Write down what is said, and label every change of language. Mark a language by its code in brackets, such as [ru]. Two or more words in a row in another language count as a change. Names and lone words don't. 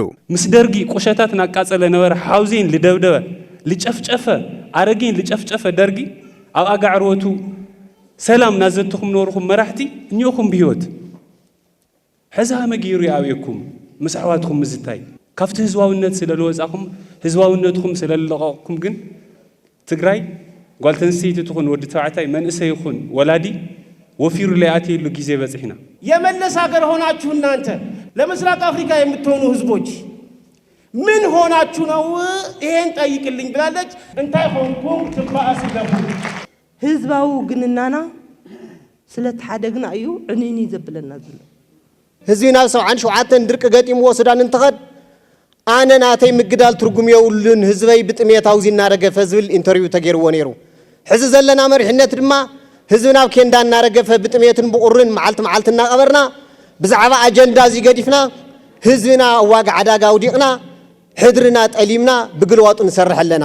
[ti] ምስ ደርጊ ቆሸታት ናቃጸለ ነበረ ሓውዜን ልደብደበ ልጨፍጨፈ ኣረጊን ልጨፍጨፈ ደርጊ ኣብ ኣጋዕርወቱ ሰላም ናዘትኩም ኖርኩም መራሕቲ እኒኹም ብሂወት ሕዚ መጊሩ ይኣብየኩም ምስ ኣሕዋትኩም ምዝታይ ካብቲ ህዝባውነት ስለልወፃኹም ህዝባውነትኩም ስለለቐቕኩም ግን ትግራይ ጓልተንሰይቲ ትኹን ወዲ ተባዕታይ መንእሰይ ይኹን ወላዲ ወፊሩ ለያት ይሉ ጊዜ በጽሕና [am] የመለስ ሀገር ሆናችሁ እናንተ ለምስራቅ አፍሪካ የምትሆኑ ህዝቦች ምን ሆናችሁ ነው ይሄን ጠይቅልኝ ብላለች [ti] እንታይ ሆንኩ [am] ትባአስ ገቡ [ti] ህዝባው ግንናና ስለተሓደግና እዩ ዕኒኒ ዘብለና ዘሎ ህዝቢና 77 ድርቅ ገጢምዎ ሱዳን እንትኸድ ኣነ ናተይ ምግዳል ትርጉም የውልን ህዝበይ ብጥሜታው ዝናረገፈ ዝብል ኢንተርቪው ተገይርዎ ነይሩ ሕዚ ዘለና መሪሕነት ድማ ህዝብና ኬንዳ እናረገፈ ብጥሜትን ብቁርን መዓልቲ እናቀበርና ብዛዕባ አጀንዳ እዚ ገዲፍና ህዝብና ዋጋ ዓዳጋ ውዲቕና ሕድርና ጠሊምና ብግልዋጡ ንሰርሕ ኣለና